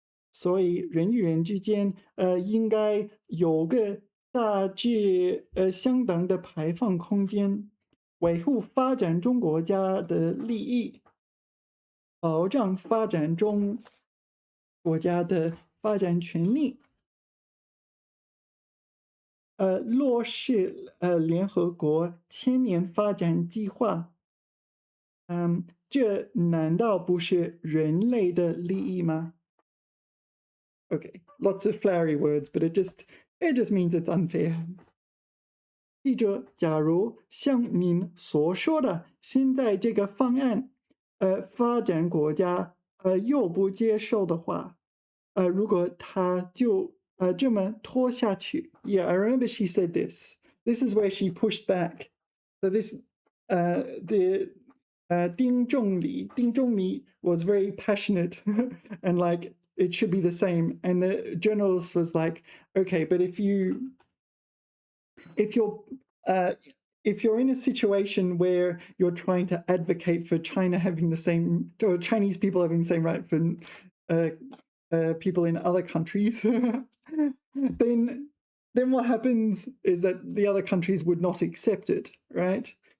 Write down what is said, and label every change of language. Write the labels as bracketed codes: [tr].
[zh] 所以人与人之间应该有个大致相当的排放空间，维护发展中国家的利益，保障发展中国家的发展权利，落实联合国千年发展计划。这难道不是人类的利益吗？ [en] Okay, lots of flowery words, but it just means it's unfair. [zh] 记着，假如像您所说的，现在这个方案，发展国家又不接受的话，如果他就这么拖下去 ， [en] Yeah, I remember she said this. This is where she pushed back. So this, the Ding Zhongli was very passionate and like it should be the same. And the journalist was like, okay, but if you're in a situation where you're trying to advocate for China having the same, or Chinese people having the same right for people in other countries, then what happens is that the other countries would not accept it, right?